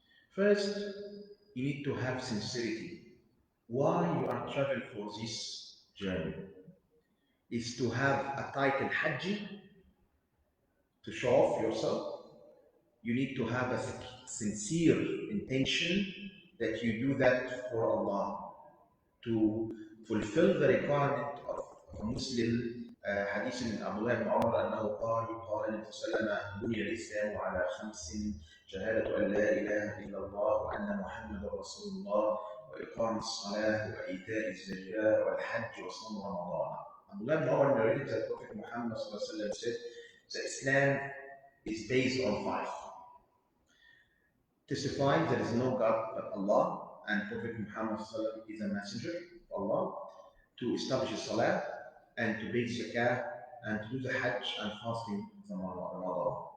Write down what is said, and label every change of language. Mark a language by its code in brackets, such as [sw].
[en] First, you need to have sincerity. Why you are traveling for this journey is to have a title Hajji, to show off yourself. You need to have a sincere intention that you do that for Allah, to fulfill the requirement of a Muslim. [ar] حديث من عبد الله بن عمر أنه قال النبي صلى الله عليه وسلم بني الإسلام على 5: شهادة أن لا إله إلا الله وأن محمدا رسول الله وإقام الصلاة وإيتاء الزكاة والحج وصوم رمضان. [en] Abdullah ibn Umar narrated that Prophet Muhammad [ar] صلى الله عليه وسلم [en] said, the Islam is based on 5. Testifying there is no God but Allah and Prophet Muhammad [ar] صلى الله عليه وسلم [en] is a messenger of Allah, to establish Salah and to pay zakah and to do the Hajj and fasting from Ramadan.